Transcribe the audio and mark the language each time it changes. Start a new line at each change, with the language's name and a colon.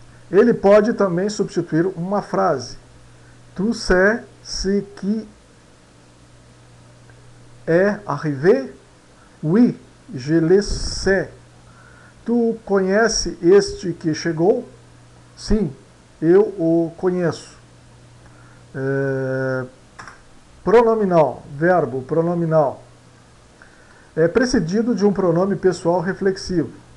Portuguese: Ele pode também substituir uma frase.
French: Tu sais ce qui est arrivé? Oui, je le sais.
Portuguese: Tu conhece este que chegou? Sim, eu o conheço. Pronominal, verbo pronominal. É precedido de um pronome pessoal reflexivo.